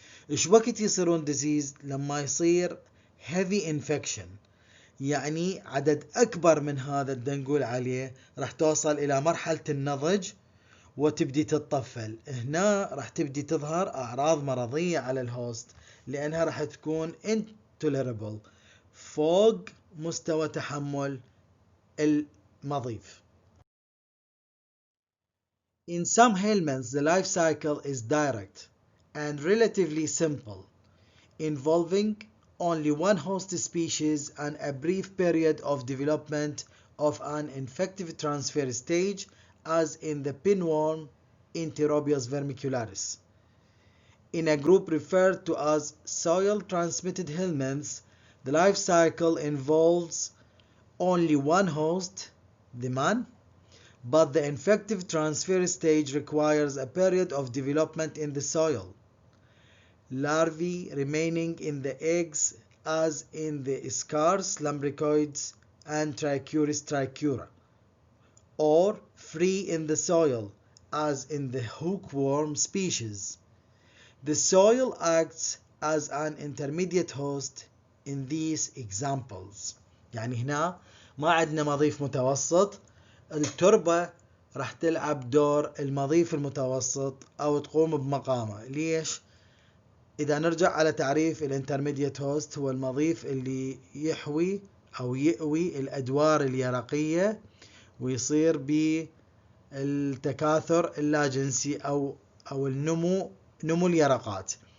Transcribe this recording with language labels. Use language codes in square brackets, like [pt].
[ar] إيش وقت يصيرون [en] diseased؟ [ar] لما يصير [en] heavy infection، [ar] يعني عدد أكبر من هذا نقول عليه راح توصل إلى مرحلة النضج وتبدي تتطفل. هنا راح تبدي تظهر أعراض مرضية على الهوست لأنها راح تكون [en] intolerable [ar] فوق مستوى تحمل المضيف. [en] In some helminths the life cycle is direct and relatively simple, involving only one host species and a brief period of development of an infective transfer stage, as in the pinworm Enterobius vermicularis. In a group referred to as soil-transmitted helminths, the life cycle involves only one host, the man, but the infective transfer stage requires a period of development in the soil. Larvae remaining in the eggs as in the scarce lumbricoids and Trichuris trichura, or free in the soil as in the hookworm species. The soil acts as an intermediate host in these examples. [ar] يعني هنا ما عندنا مضيف متوسط، التربة راح تلعب دور المضيف المتوسط أو تقوم بمقامه. ليش؟ إذا نرجع على تعريف الانترميديت هوست، هو المضيف اللي يحوي أو يأوي الأدوار اليرقية ويصير بالتكاثر اللاجنسي أو نمو اليرقات.